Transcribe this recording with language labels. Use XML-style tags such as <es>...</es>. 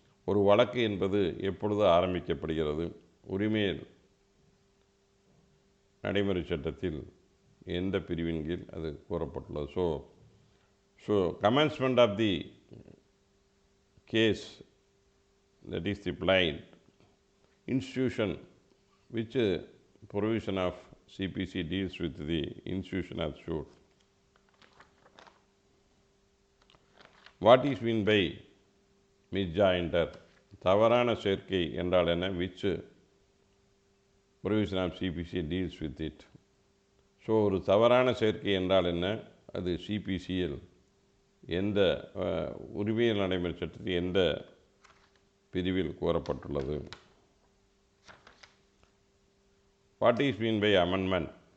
<ta>ஒரு வழக்கு என்பது எப்பொழுது ஆரம்பிக்கப்படுகிறது? உரிமை நடைமுறை சட்டத்தில் எந்த பிரிவின் கீழ் அது கூறப்பட்டுள்ளது?</ta> <en>So commencement of the case, that is the plaint institution, which provision of CPC deals with the institution of suit? What is meant by misjoinder?</en> <ta>தவறான சேர்க்கை என்றால் என்ன?</ta> <en>which provision of CPC deals with it?</en> <ta>So ஒரு தவறான சேர்க்கை என்றால் என்ன? அது சிபிசியில் எந்த உரிமையியல் நடைமுறை சட்டத்தில் எந்த பிரிவில் கூறப்பட்டுள்ளது?</ta> <en>What is mean by amendment?</en>